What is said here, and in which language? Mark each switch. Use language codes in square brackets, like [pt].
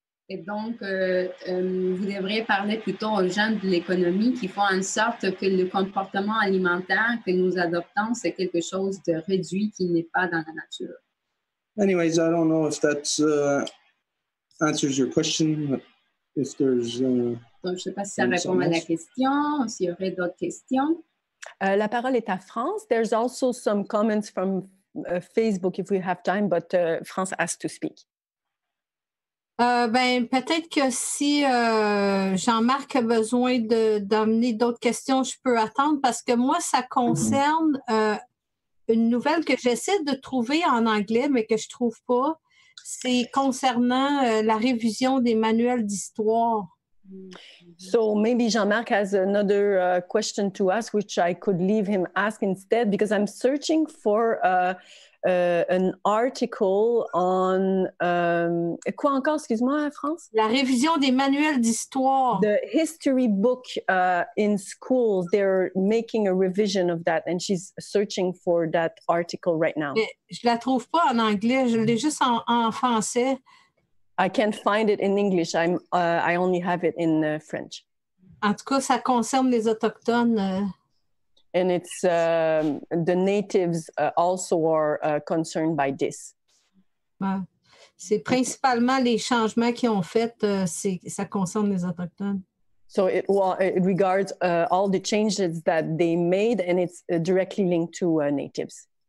[fr] Et donc, vous devriez parler plutôt aux gens de l'économie qui font en sorte que le comportement alimentaire que nous adoptons, c'est quelque chose de réduit qui n'est pas dans la nature. [en] Anyways, I don't know if that answers your question. If there's, [fr] donc, je ne sais pas si ça répond à la question, s'il y aurait d'autres questions. La parole est à France. [en] There's also some comments from Facebook if we have time, but France has to speak. [fr] Peut-être que si Jean-Marc a besoin d'amener d'autres questions, je peux attendre, parce que moi, ça concerne une nouvelle que j'essaie de trouver en anglais, mais que je ne trouve pas. C'est concernant la révision des manuels d'histoire. [en] So maybe Jean-Marc has another question to ask, which I could leave him ask instead, because I'm searching for an article on [fr] quoi encore, excuse-moi, [en] France? [fr] La révision des manuels d'histoire. [en] The history book in schools, they're making a revision of that, and she's searching for that article right now. [fr] Mais je la trouve pas en anglais, je l'ai juste en français. [en] I can't find it in English. I only have it in French. [fr] En tout cas, ça concerne les autochtones. [en] And it's the natives also are concerned by this. [fr] Ouais. C'est principalement les changements qu'ils ont faits, ça concerne les autochtones. [en] So it regards all the changes that they made, and it's directly linked to natives.